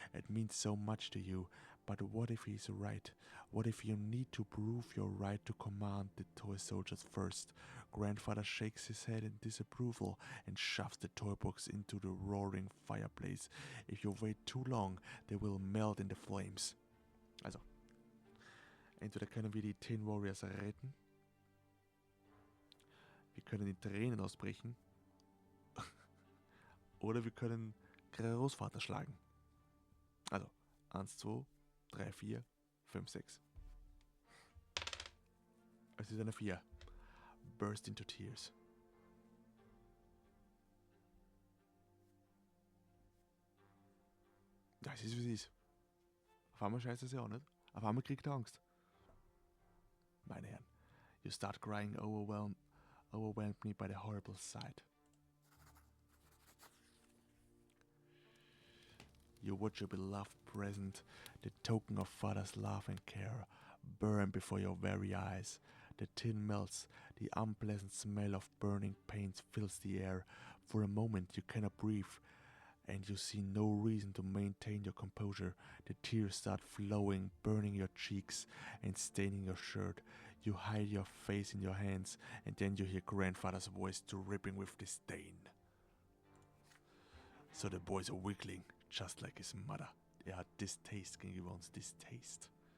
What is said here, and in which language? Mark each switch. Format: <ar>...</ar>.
<en>It means so much to you. But what if he's right? What if you need to prove your right to command the toy soldiers first? Grandfather shakes his head in disapproval and shoves the toy box into the roaring fireplace. If you wait too long, they will melt in the flames.</en> <de>Also, entweder können wir die 10 Warriors retten, wir können in Tränen ausbrechen, oder wir können Großvater schlagen. Also, 1, 2, 3, 4, 5, 6. Es ist eine 4.</de> <en>Burst into tears.</en> <de>Ja, es ist wie es ist. Auf einmal scheiße es ja auch nicht. Auf einmal kriegt er Angst. Meine Herren,</de> <en>you start crying overwhelmed me by the horrible sight. You watch your beloved present, the token of father's love and care, burn before your very eyes. The tin melts, the unpleasant smell of burning paint fills the air. For a moment you cannot breathe, and you see no reason to maintain your composure. The tears start flowing, burning your cheeks and staining your shirt. You hide your face in your hands, and then you hear grandfather's voice dripping with disdain. So the boy's a weakling, just like his mother.</en> <de>Er hat Distaste gegenüber uns, Distaste.</de>